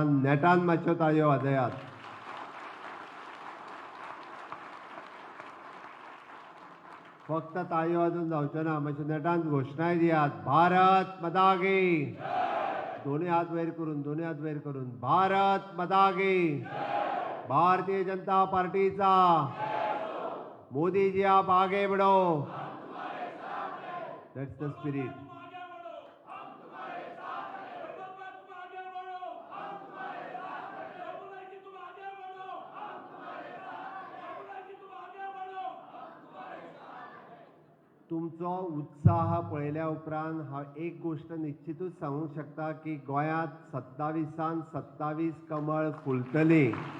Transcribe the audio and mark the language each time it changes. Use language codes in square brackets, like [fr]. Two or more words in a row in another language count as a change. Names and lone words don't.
[kok] नेटान मातश्यो ताळयो वाजयात. फक्त ताळयो वाजून जावच्यो ना, मातश्यो नेटान घोशणाय दियात. [hi] भारत माता की. [kok] दोन्ही हात वयर करून, दोन्ही हात वयर करून. [hi] भारत माता की. भारतीय जनता पार्टीचा. मोदी जी आप आगे बढ़ो. [en] That's the spirit. [kok] तुमचो उत्साह पळयल्या उपरांत हांव एक गोष्ट निश्चितूच सांगूंक शकता की गोंयांत 27 27 कमळ फुलतली.